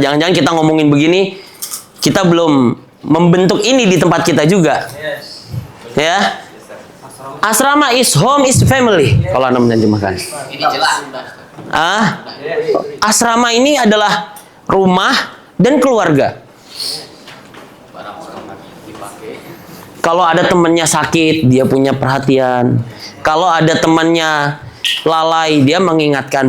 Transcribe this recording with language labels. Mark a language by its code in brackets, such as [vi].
[id] Jangan-jangan kita ngomongin begini, kita belum membentuk ini di tempat kita juga. Ya. [en] Asrama is home is family. [id] Kalau Anda menerjemahkan. Ini jelas. Asrama ini adalah rumah dan keluarga. Kalau ada temannya sakit, dia punya perhatian. Kalau ada temannya lalai, dia mengingatkan.